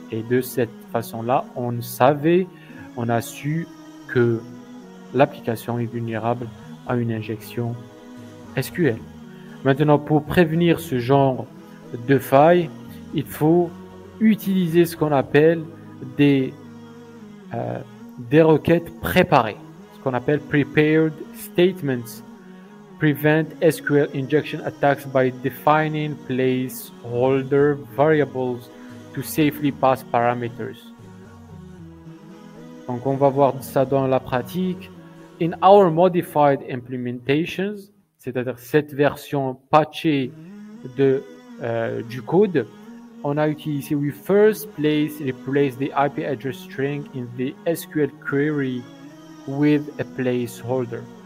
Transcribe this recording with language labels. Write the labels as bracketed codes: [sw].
[fr] Et de cette façon-là, on a su que l'application est vulnérable à une injection SQL. Maintenant, pour prévenir ce genre de faille, il faut utiliser ce qu'on appelle des requêtes préparées, ce qu'on appelle prepared statements. [en] Prevent SQL injection attacks by defining placeholder variables to safely pass parameters. [fr] Donc, on va voir ça dans la pratique. [en] In our modified implementations, [fr] c'est-à-dire cette version patchée du code, on a utilisé [en] we first replace the IP address string in the SQL query with a placeholder.